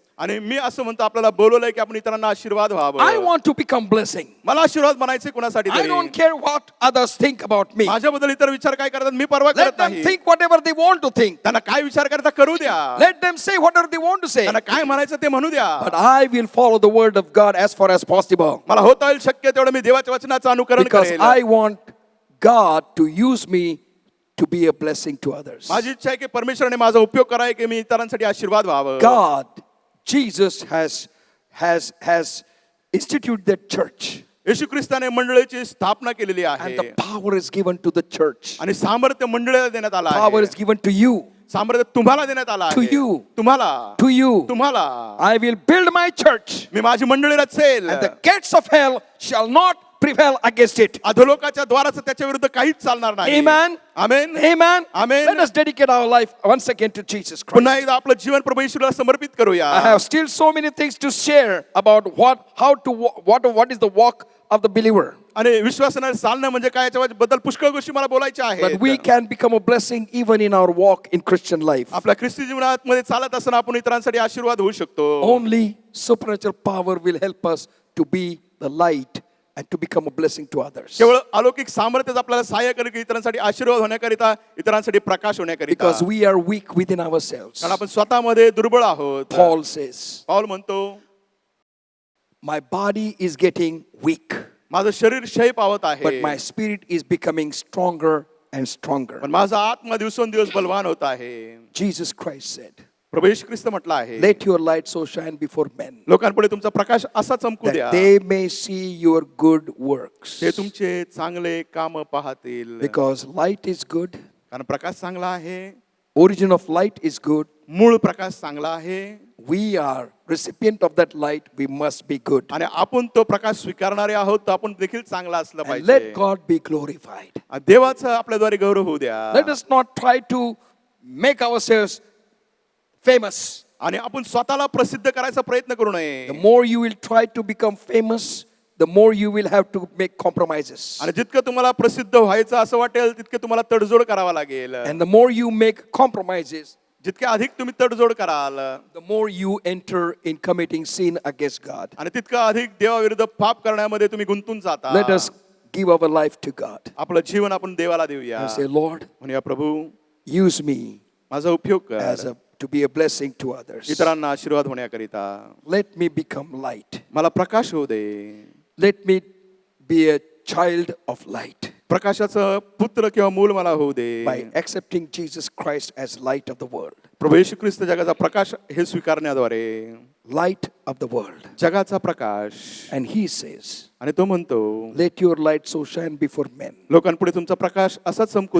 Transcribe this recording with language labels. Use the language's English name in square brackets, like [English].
[Marathi] आणि मी असं म्हणतो आपल्याला बोलवलंय की आपण इतरांना आशीर्वाद [English] I [Marathi] व्हावं. [English] want to become blessing. [Marathi] मला आशीर्वाद म्हणायचे कुणासाठी [English] I [Marathi] तरी. [English] don't care what others think about me. [Marathi] माझ्याबद्दल इतर विचार काय करतात मी परवा [English] Let [Marathi] करत [English] them [Marathi] नाही. [English] think whatever they want to think. [Marathi] त्यांना काय विचार करता करू द्या. [English] Let them say whatever they want to say. [Marathi] त्यांना काय म्हणायचं ते म्हणू द्या. [English] But I will follow the word of God as far as possible. [Marathi] मला होता येईल शक्य तेवढं मी देवाच्या वचनाचं अनुकरण [English] Because [Marathi] करेल. [English] I want God to use me to be a blessing to others. [Marathi] माझी इच्छा आहे की परमेश्वराने माझा उपयोग करावा की मी इतरांसाठी आशीर्वाद व्हावं. [English] God, Jesus has instituted the church. [Marathi] येशू ख्रिस्ताने मंडळीची स्थापना केलेली आहे [English] And the power is given to the church. [Marathi] आणि सामर्थ्य मंडळीला देण्यात आलं [English] Power [Marathi] आहे. [English] is given to you. [Marathi] सामर्थ्य तुम्हाला देण्यात आलं [English] To [Marathi] आहे. [English] you. [Marathi] तुम्हाला [English] To you. [Marathi] तुम्हाला [English] I will build my church, [Marathi] मी माझी मंडळी Rachel. [English] and the gates of hell shall not prevail against it. [Marathi] अधोलोकाच्या द्वाराचं त्याच्या विरुद्ध काहीच चालणार नाही. [English] Amen. [Marathi] Amen. [English] Amen. Amen. Let us dedicate our life once again to Jesus Christ. [Marathi] पुन्हा एकदा आपलं जीवन प्रभू येशूला समर्पित करूया. [English] I have still so many things to share about what is the walk of the believer. [Marathi] आणि विश्वासाने चालणं म्हणजे काय याच्याबद्दल पुष्कळ गोष्टी मला बोलायच्या [English] But we [Marathi] आहेत. [English] can become a blessing even in our walk in Christian life. [Marathi] आपल्या ख्रिस्ती जीवनात मध्ये चालत असताना आपण इतरांसाठी आशीर्वाद होऊ शकतो. [English] Only supernatural power will help us to be the light and to become a blessing to others. [Marathi] केवळ अलौकिक सामर्थ्यच आपल्याला सहाय्य करेल की इतरांसाठी आशीर्वाद होण्याकरिता इतरांसाठी प्रकाश होण्याकरिता. [English] Because we are weak within ourselves. [Marathi] कारण आपण स्वतःमध्ये दुर्बळ आहोत. [English] Paul says, [Marathi] पाऊल म्हणतो [English] my body is getting weak, [Marathi] माझं शरीर क्षय पावत आहे [English] but my spirit is becoming stronger and stronger. [Marathi] पण माझा आत्मा दिवसेंदिवस बलवान होत आहे. [English] Jesus Christ said, [Marathi] प्रभू येशू ख्रिस्त म्हटलं आहे [English] let your light so shine before men, [Marathi] लोकांपुढे तुमचा प्रकाश असा चमकू द्या [English] that they may see your good works. [Marathi] ते तुमचे चांगले काम पाहतील. [English] Because light is good, [Marathi] कारण प्रकाश चांगला आहे. [English] origin of light is good. [Marathi] मूळ प्रकाश चांगला आहे. [English] We are recipient of that light. We must be good. [Marathi] आणि आपण तो प्रकाश स्वीकारणारे आहोत तर आपण देखील चांगला असलं [English] And [Marathi] पाहिजे. [English] let God be glorified. [Marathi] देवाचा आपल्याद्वारे गौरव होऊ द्या. [English] Let us not try to make ourselves famous. [Marathi] आणि आपण स्वतःला प्रसिद्ध करायचा प्रयत्न करू नये. [English] The more you will try to become famous, the more you will have to make compromises. [Marathi] आणि जितकं तुम्हाला प्रसिद्ध व्हायचं असं वाटेल तितके तुम्हाला तडजोड करावा लागेल. [English] And the more you make compromises, [Marathi] जितके अधिक तुम्ही तडजोड कराल [English] the more you enter in committing sin against God. [Marathi] आणि तितकं अधिक देवाविरुद्ध पाप करण्यामध्ये तुम्ही गुंतून जाता. [English] Let us give our life to God [Marathi] आपलं जीवन आपण देवाला देऊया. [English] and say, Lord, [Marathi] म्हणूया प्रभू [English] use me [Marathi] माझा उपयोग [English] as [Marathi] कर [English] a to be a blessing to others. [Marathi] इतरांना आशीर्वाद होण्याकरिता [English] Let me become light. [Marathi] मला प्रकाश होऊ दे. [English] Let me be a child of light [Marathi] प्रकाशाचं पुत्र किंवा मूल मला होऊ दे. [English] by accepting Jesus Christ as light of the world. [Marathi] प्रभू येशू ख्रिस्त जगाचा प्रकाश हे स्वीकारण्याद्वारे [English] Light of the world. [Marathi] जगाचा प्रकाश. [English] And he says, [Marathi] आणि तो म्हणतो [English] let your light so shine before men. [Marathi] लोकांपुढे तुमचा प्रकाश असाच चमकू